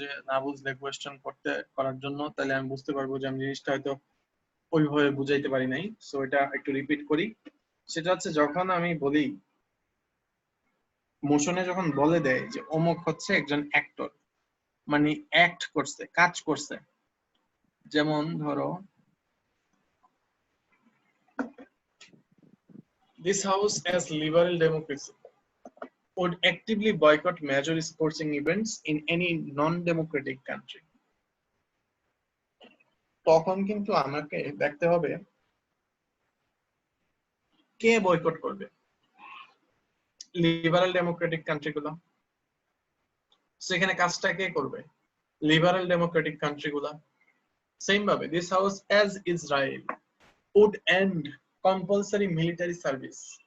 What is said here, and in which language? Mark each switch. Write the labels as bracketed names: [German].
[Bangla] না বুঝলে কোয়েশ্চেন করার জন্য, তাহলে আমি বুঝতে পারবো যে আমি জিনিসটা হয়তো ওইভাবে বুঝাইতে পারি নাই। সো এটা একটু রিপিট করি। সেটা হচ্ছে যখন আমি বলি, মোশনে যখন বলে দেয় যে অমুক হচ্ছে একজন অ্যাক্টর, মানে অ্যাক্ট করছে, কাজ করছে। যেমন ধরো, [English] this house as liberal democracy would actively boycott major sporting events in any non-democratic country. [Bangla] তখন কিন্তু আমাকে দেখতে হবে কে বয়কট করবে। লিবারাল ডেমোক্রেটিক কান্ট্রি গুলো, সেখানে কাজটা কে করবে? [English] Liberal democratic country গুলা। Same ভাবে this house as Israel would end compulsory military service.